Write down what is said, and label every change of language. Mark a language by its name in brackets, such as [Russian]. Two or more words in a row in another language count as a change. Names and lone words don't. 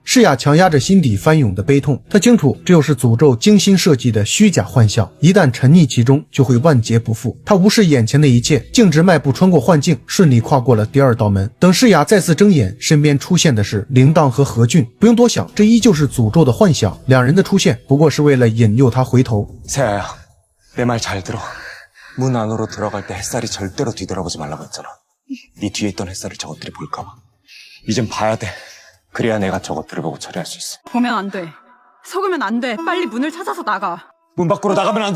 [Chinese] 诗雅强压着心底翻涌的悲痛，他清楚这又是诅咒精心设计的虚假幻象，一旦沉溺其中就会万劫不复。他无视眼前的一切，径直迈步穿过幻境，顺利跨过了第2道门。等诗雅再次睁眼，身边出现的是铃铛和何俊。不用多想，这依旧是诅咒的幻想，两人的出现不过是为了引诱他回头。 [Korean] 세아야, 내 말 잘 들어. 문 안으로 들어갈 때 햇살이 절대로 뒤돌아보지 말라고 했잖아. 네 뒤에 있던 햇살을 저것들이 볼까 봐. 이젠 봐야 돼. 그래야 내가 저것들을 보고 처리할 수 있어. 보면 안 돼. 속으면 안 돼. 빨리 문을 찾아서 나가. 문 밖으로 나가면 안 돼.